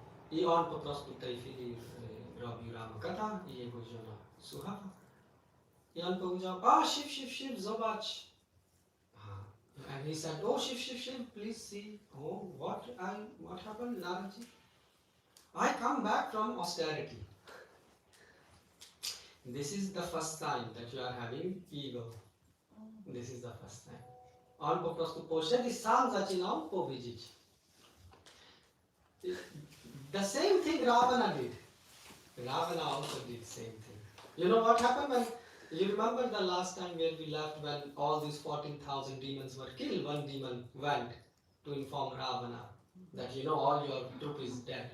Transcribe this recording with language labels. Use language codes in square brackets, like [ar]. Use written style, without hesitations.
[pl] I on po prostu w tej chwili robił Rama Katha i jego żona słuchała. I on powiedział, Shiv, zobacz. [en] And he said, oh, Shiv, please see. Oh, what happened, Naradji? I come back from austerity. This is the first sign that you are having ego. This is the first sign. [pl] On po prostu poszedł i sam zaczynał powiedzieć. [en] The same thing Ravana did. Ravana also did same thing. You know what happened when, you remember the last time where we left when all these 14,000 demons were killed, one demon went to inform Ravana that all your troop is dead.